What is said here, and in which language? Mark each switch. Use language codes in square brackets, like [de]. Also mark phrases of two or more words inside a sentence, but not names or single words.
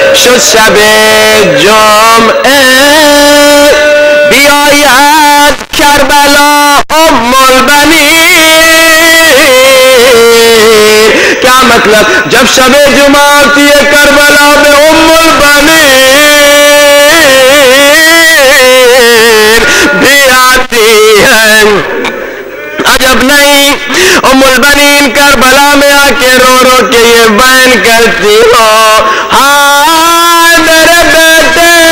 [fa] چو شب جمعه بیاید کربلا ام البنین. [ur] کیا مطلب؟ جب شب جمعہ آتی ہے کربلا میں ام البنین بھی آتی ہے. عجب نہیں ام البنین کربلا میں آ کے رو رو کے یہ بیان کرتی ہو، ہائے میرے بیٹے